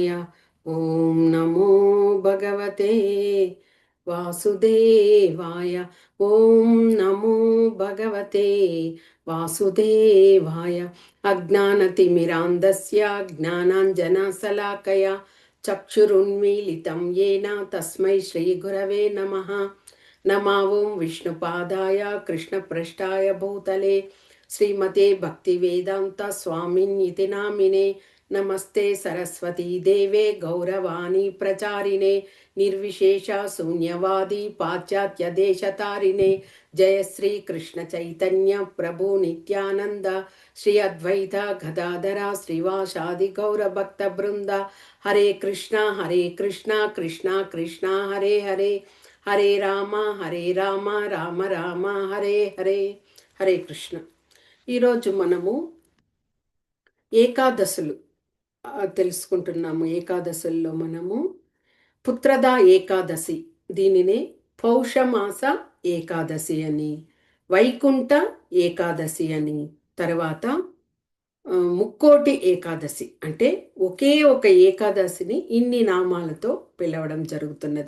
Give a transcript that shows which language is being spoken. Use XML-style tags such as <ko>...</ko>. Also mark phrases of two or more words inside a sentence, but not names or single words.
<sa>ఓం నమో భగవతే వాసుదేవాయ. ఓం నమో భగవతే వాసుదేవాయ. అజ్ఞానతిమిరాంధస్య జ్ఞానాంజనశలాకయ చక్షురున్మీలితం येन తస్మై శ్రీగురవే నమః. नमा ओं विष्णुपादाय कृष्णपृष्ठाय भूतले श्रीमते भक्तिवेदान्त स्वामिन्निति नामिने नमस्ते सरस्वती देवे गौरवाणी प्रचारिणे निर्विशेष शून्यवादी पाश्चात्य देशतारिणे जय श्री कृष्ण चैतन्य प्रभु नित्यानंद श्री अद्वैत गदाधरा श्रीवासादि गौर भक्त वृंद हरे कृष्णा कृष्णा कृष्णा हरे हरे హరే రామ హరే రామ రామ రామ హరే హరే.</sa> <te>హరే కృష్ణ. ఈరోజు మనము ఏకాదశులు తెలుసుకుంటున్నాము. ఏకాదశుల్లో మనము పుత్రదా ఏకాదశి, దీనినే పౌషమాస ఏకాదశి అని, వైకుంఠ ఏకాదశి అని, తర్వాత ముక్కోటి ఏకాదశి అంటే ఒకే ఒక ఏకాదశిని ఇన్ని నామాలతో పిలవడం జరుగుతున్నది.</te>